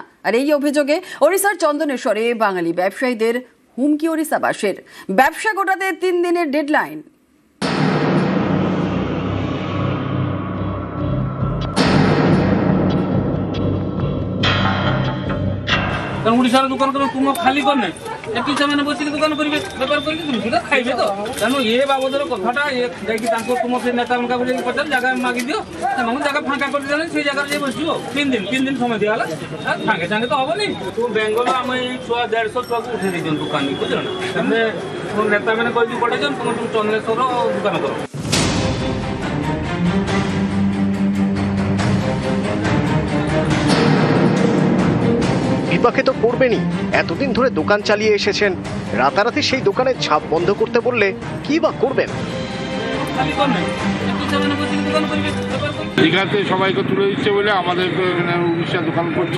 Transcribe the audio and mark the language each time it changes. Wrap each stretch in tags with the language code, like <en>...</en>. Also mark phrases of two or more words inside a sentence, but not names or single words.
<bn>আর এই অভিযোগে ওড়িশার চন্দনেশ্বরে বাঙালি ব্যবসায়ীদের হুমকি ওড়িশাবাসীর। ব্যবসা গোটাতে 3 দিনের ডেডলাইন। ওড়িশার দোকান করে তুমি খালি করনে একটু</bn> <or>ସେମାନେ ବସିକି ଦୋକାନ କରିବେ ବେପାର କରିକି তুমি ସେଟା ଖାଇବେ ତ। ତେଣୁ ଏ ବାବଦର କଥାଟା ଯାଇକି ତାଙ୍କ ତୁମ ସେ ନେତାମାନଙ୍କ ଯାଇକି ପଚାରି ଜାଗା ମାଗି ଦିଅ, ସେମାନଙ୍କୁ ଜାଗା ଫାଙ୍କା କରିଦେଲେ ସେଇ ଜାଗାରେ ଯାଇ ବସିବ। 3 ଦିନ ସମୟ ଦିଆହେଲା, ସାଙ୍ଗେ ସାଙ୍ଗେ ତ ହବନି। ବେଙ୍ଗଲ ଆମ ଏଇ ଛୁଆ 150 ଛୁଆକୁ ଉଠେଇ ଦେଇଛନ୍ତି ଦୋକାନକୁ, ବୁଝିଲ ନା। ତମେ ନେତାମାନେ କହିକି ପଠେଇଛନ୍ତି ତମେ ଚନ୍ଦନେଶ୍ୱର ଦୋକାନ କର।</or> <bn>বিপাকে তো পড়বেনই। এতদিন ধরে দোকান চালিয়ে এসেছেন, রাতারাতি সেই দোকানের ঝাঁপ বন্ধ করতে বললে কি বা করবেন? দীঘাতে সবাইকে তুলে দিচ্ছে বলে আমাদের এখানে উড়িষ্যা দোকান করছি।</bn>